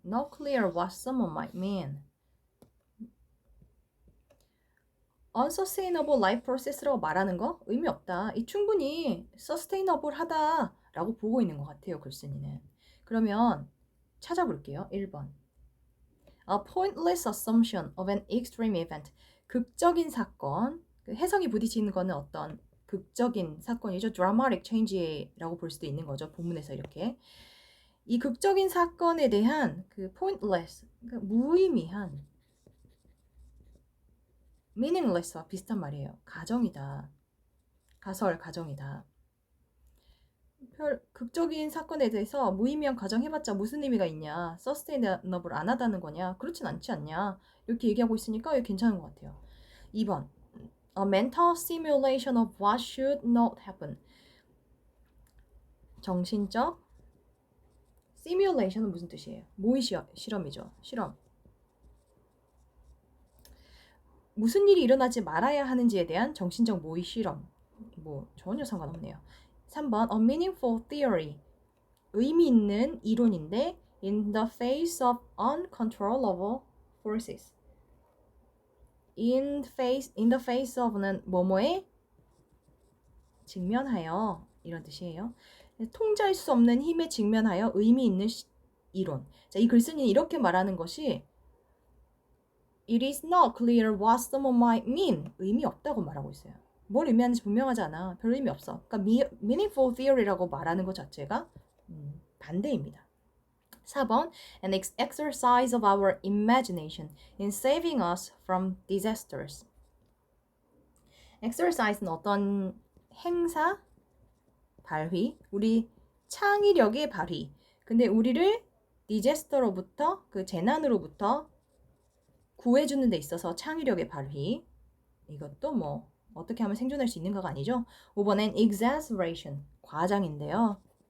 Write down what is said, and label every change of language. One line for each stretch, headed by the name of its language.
English: Not clear what someone might mean. unsustainable life process
Korean: 라고 말하는 거 의미 없다. 이 충분히 sustainable 하다라고 보고 있는 것 같아요. 글쓴이는. 그러면 찾아볼게요. 1번.
English: A pointless assumption of an extreme event.
Korean: 극적인 사건. 해성이 부딪히는 거는 어떤 극적인 사건이죠. dramatic change라고 볼 수도 있는 거죠. 본문에서 이렇게. 이 극적인 사건에 대한 그 pointless, 그러니까 무의미한 meaningless와 비슷한 말이에요. 가정이다. 가정이다. 극적인 사건에 대해서 무의미한 가정 해봤자 무슨 의미가 있냐? sustainable 안 하다는 거냐? 그렇진 않지 않냐? 이렇게 얘기하고 있으니까 이게 괜찮은 것 같아요. 2번.
English: A mental simulation of what should not happen.
Korean: 정신적 simulation은 무슨 뜻이에요? 모의 실험이죠. 실험. 무슨 일이 일어나지 말아야 하는지에 대한 정신적 모의 실험. 뭐 전혀 상관없네요. 3번
English: A meaningful theory.
Korean: 의미 있는 이론인데
English: in the face of uncontrollable forces.
Korean: in the face of는 뭐뭐에 직면하여 이런 뜻이에요. 통제할 수 없는 힘에 직면하여 의미 있는 이론. 자, 이 글쓴이는 이렇게 말하는 것이
English: It is not clear what someone might mean.
Korean: 의미 없다고 말하고 있어요. 뭘 의미하는지 분명하지 않아. 별 의미 없어. 그러니까
English: meaningful theory
Korean: 라고 말하는 것 자체가 반대입니다.
English: 4번 An exercise of our imagination in saving us from disasters.
Korean: exercise는 어떤 행사, 발휘, 우리 창의력의 발휘. 근데 우리를 디제스터로부터 그 재난으로부터 구해주는 데 있어서 창의력의 발휘. 이것도 뭐 어떻게 하면 생존할 수 있는가가 아니죠. 5번엔 exaggeration, 과장인데요.